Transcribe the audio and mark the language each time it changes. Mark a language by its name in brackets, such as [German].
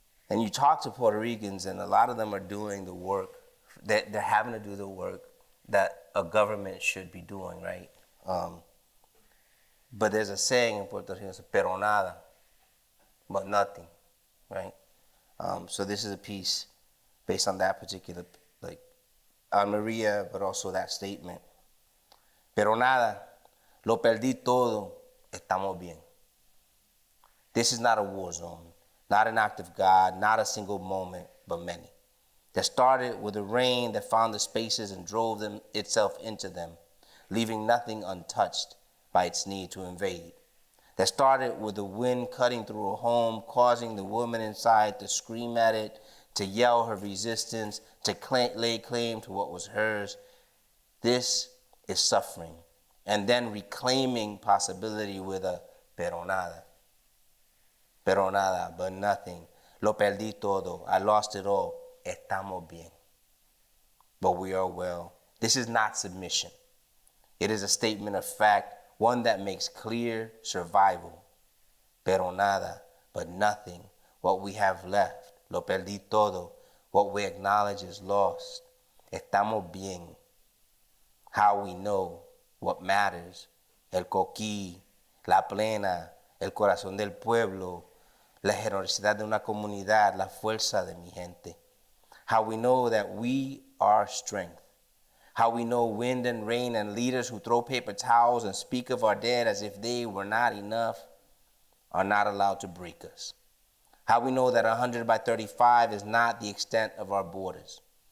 [English] And you talk to Puerto Ricans, and a lot of them are doing the work, that they're having to do the work that a government should be doing, right? But there's a saying in Puerto Rico, it's [Spanish] pero nada, [English] but nothing, right? So this is a piece based on that particular, like, on Maria, but also that statement. [Spanish] Pero nada, lo perdí todo, estamos bien. [English] This is not a war zone, not an act of God, not a single moment, but many. That started with the rain that found the spaces and drove itself into them, leaving nothing untouched by its need to invade. That started with the wind cutting through a home, causing the woman inside to scream at it, to yell her resistance, to lay claim to what was hers. This is suffering, and then reclaiming possibility with a [Spanish] pero nada. Pero nada, [English] but nothing. [Spanish] Lo perdí todo. [English] I lost it all. [Spanish] Estamos bien. [English] But we are well. This is not submission. It is a statement of fact, one that makes clear survival. [Spanish] Pero nada, [English] but nothing. What we have left. [Spanish] Lo perdí todo. [English] What we acknowledge is lost. [Spanish] Estamos bien. [English] How we know what matters. [Spanish] El coquí, la plena, el corazón del pueblo, la generosidad de una comunidad, la fuerza de mi gente. [English] How we know that we are strength. How we know wind and rain and leaders who throw paper towels and speak of our dead as if they were not enough are not allowed to break us. How we know that 100 by 35 is not the extent of our borders.